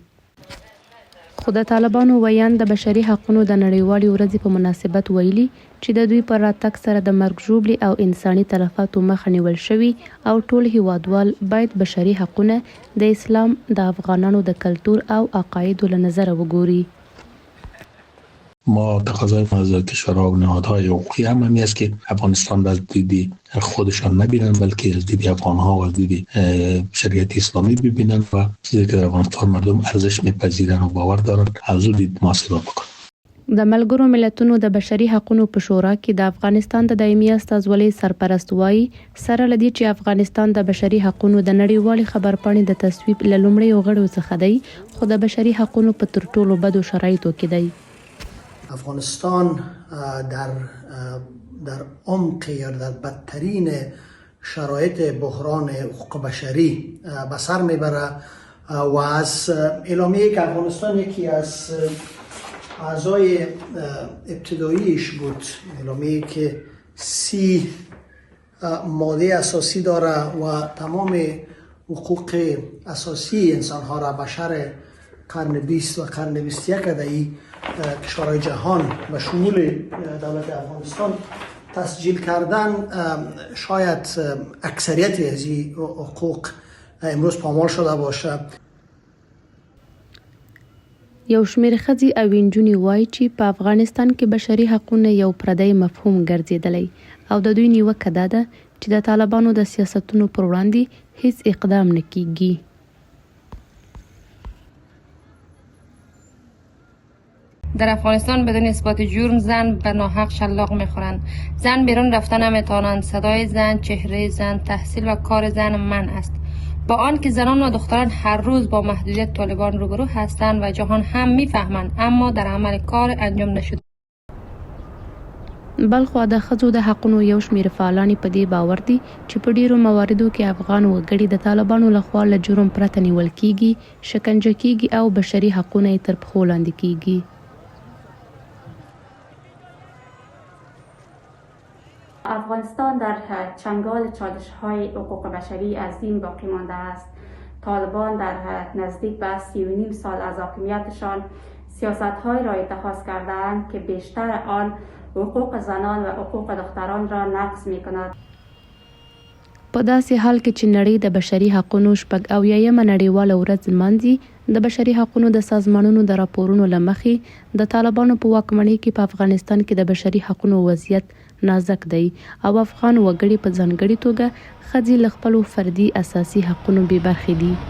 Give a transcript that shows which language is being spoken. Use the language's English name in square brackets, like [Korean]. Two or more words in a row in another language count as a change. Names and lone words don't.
[Pashto] خو د طالبانو ویاند د بشري حقونو د نړیوالې ورځې په مناسبت ویلي چې د دوی پر راتګ سره د مرګ ژوبلې او انساني تلفاتو مخه نیول شوي او ټول هیوادوال باید بشري حقونه د اسلام، د افغانانو د کلتور او عقایدو له نظره وګوري. [Persian] ما تقاضای از کشورها و نهادهای حقوقی هم همی است که افغانستان را از دید خودشان نبینن بلکه از دید افغانها و از دید شریعت اسلامی ببینن و چیزی که در افغانستان مردم ارزش میپذیرن و باور دارن از او دید محاسبه بکنن. [Pashto] د ملګرو ملتونو د بشري حقونو په شورا کې د افغانستان د دایمي استازولۍ سرپرست وایي سره له دې چې افغانستان د بشري حقونو د نړیوالې خبرپاڼې د تصویب له لومړیو غړو څخه دی خو د بشري حقونو په تر ټولو بدو شرایطو کې دی. [Persian] افغانستان در عمق یا در بدترین شرایط بحران حقوق بشری به سر میبره و از اعلامیه‌ای که افغانستان یکی از اعضای ابتداییش بود، اعلامیه‌ای که 30 ماده اساسی داره و تمام حقوق اساسی انسان‌ها را بشر قرن 20 و قرن 21 در کشورهای جهان و شمول دولت افغانستان تسجیل کردن، شاید اکثریت از این حقوق امروز پامال شده باشه. [Pashto] یو شمېر ښځې او نجونې وایي چې په افغانستان کې بشري حقونه یو پردی مفهوم ګرځېدلی او د دوی نیوکه دا ده چې د طالبانو د سیاستونو پر وړاندې هیڅ اقدام نه کیږي. [Persian] در افغانستان بدون اثبات جرم زن به ناحق شلاق میخورند. زن بیرون رفتن نمیتوانند. صدای زن، چهره زن، تحصیل و کار زن منع است. با آن که زنان و دختران هر روز با محدودیت طالبان روبرو هستند و جهان هم میفهمند اما در عمل کار انجام نشده. [Pashto] بلخو د ښځو د حقونو یو شمېر فعالان په دې باور دي چې په ډیرو مواردو کې افغان وګړي د طالبانو لخوا له جرم پرته نیول کیږي، شکنجه کیږي او بشري حقونه یې تر پښو لاندې کیږي. [Persian] افغانستان در چنگال چالش‌های حقوق بشری عظیم باقی مانده است. طالبان در نزدیک به 3.5 سال از حاکمیتشان سیاست‌هایی را اتخاذ کرده‌اند که بیشتر آن حقوق زنان و حقوق دختران را نقض می‌کند. [Pashto] په داسې حال کې چې نړۍ د بشري حقونو 80مه نړیواله ورځ لمانځي، د بشري حقونو د سازمانونو د راپورونو له مخې د طالبانو په واکمنۍ کې په افغانستان کې د بشري حقونو وضعیت نازک دی او افغان وګړي په ځانګړې توګه ښځې له خپلو فردي اساسي حقونو بې برخې دي.